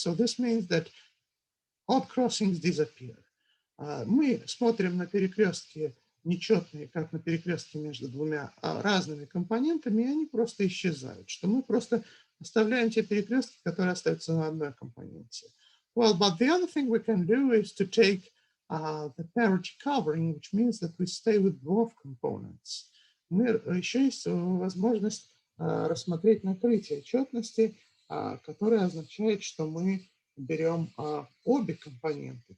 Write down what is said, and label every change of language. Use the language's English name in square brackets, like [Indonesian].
[English] So this means that odd crossings disappear. [Russian] Мы смотрим на перекрестки нечетные, как на перекрестки между двумя разными компонентами, и они просто исчезают, что мы просто оставляем те перекрестки, которые остаются на одной компоненте. [English] Well, but the other thing we can do is to take the parity covering, which means that we stay with both components. [Russian] Еще есть возможность рассмотреть накрытие четности, которое означает, что мы берем обе компоненты.